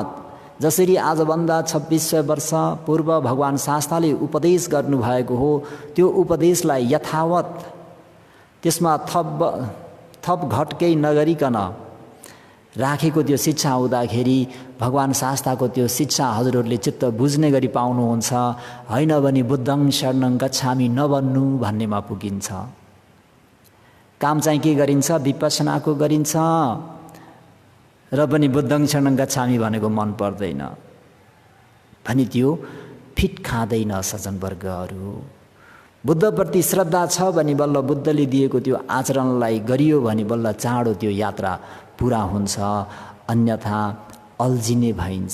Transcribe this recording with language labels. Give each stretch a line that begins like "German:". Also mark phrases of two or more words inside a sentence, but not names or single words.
Nepali: जसरी आजभन्दा 2600 वर्ष पूर्व भगवान शास्ताले उपदेश गर्नुभएको हो त्यो उपदेशलाई यथावत त्यसमा थप घट केही नगरिकन राखेको त्यो शिक्षा हुँदाखेरि भगवान शास्ताको त्यो शिक्षा हजुरहरूले चित्त बुझ्ने गरी पाउनुहुन्छ। होइन भने
Pali: बुद्धं शरणं गच्छामि
Nepali: नभन्नु भन्नेमा पुगिन्छ। काम चाहिँ के गरिन्छ? विपश्यनाको गरिन्छ र पनि
Pali: बुद्धं शरणं गच्छामि
Nepali: भनेको मन पर्दैन भनी त्यो फिट खाँदैन सज्जनवर्गहरू। बुद्धप्रति श्रद्धा छ भने बल्ल बुद्धले दिएको त्यो आचरणलाई गरियो भने बल्ल चाँडो त्यो यात्रा पुरा हुन्छ, अन्यथा अल्झिने भइन्छ।